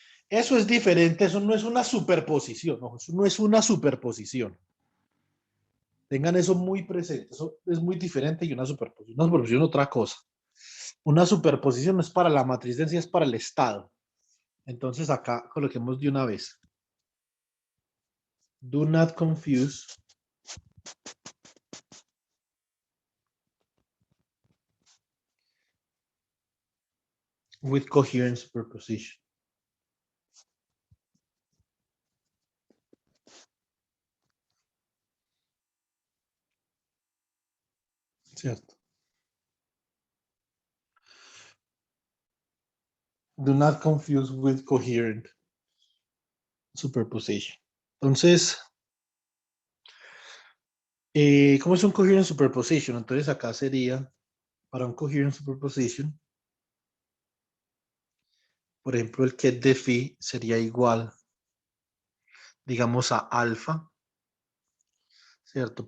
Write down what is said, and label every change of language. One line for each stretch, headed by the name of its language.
Spanish: Eso es diferente, eso no es una superposición, no, eso no es una superposición. Tengan eso muy presente, eso es muy diferente y una superposición es otra cosa. Una superposición no es para la matriz de densidad, es para el estado. Entonces acá coloquemos de una vez.
English: Do not confuse with coherent superposition.
Spanish: ¿Cierto?
English: Do not confuse with coherent superposition.
Spanish: Entonces, ¿cómo es un
English: coherent superposition?
Spanish: Entonces acá sería, para un coherent superposition, Por ejemplo, el ket de phi sería igual, digamos, a alfa, ¿cierto?